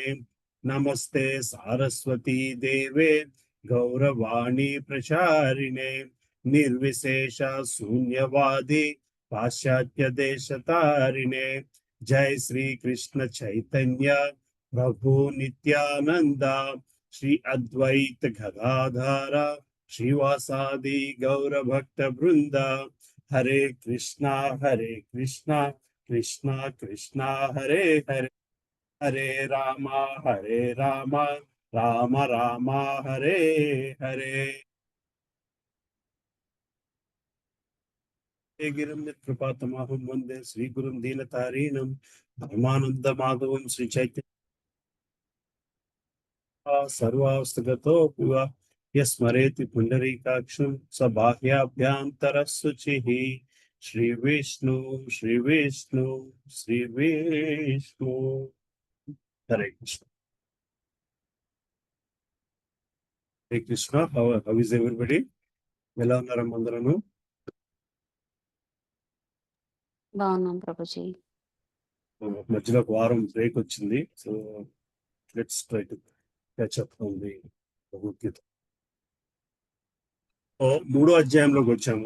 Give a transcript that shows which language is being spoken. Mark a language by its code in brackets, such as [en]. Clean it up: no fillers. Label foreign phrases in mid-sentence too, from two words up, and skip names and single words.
[sa] नमस्ते सारस्वती देवे गौरवाणी प्रचारिणे निर्विशेष शून्यवादी पाश्चात्य देश तारिणे। जय श्री कृष्ण चैतन्य प्रभु नित्यानंद श्री अद्वैत गदाधर श्रीवासादि गौर भक्त वृंद। हरे कृष्णा कृष्णा कृष्णा हरे हरे, हरे रामा राम राम हरे हरे। हे गिरिं कृपातमहं वन्दे श्रीगुरुं दीनतारिणं परमानंद माधवं श्री चैतन्य सर्वावस्थगतो पुवा यस्मरेति पुंडरीकाक्षं स बाह्याभ्यन्तरशुचिः। श्री विष्णु श्री विष्णु श्री विष्णु। हरे कृष्ण। Hare Krishna. [en] How is everybody? [te] ఎలా ఉన్నారమ్మా అందరూ? బాగున్నాం ప్రభుజీ. మధ్యలో ఒక వారం బ్రేక్ వచ్చింది. [en] so let's try to catch up on the Bhagavad Gita. [te] మూడో అధ్యాయంలోకి వచ్చాము.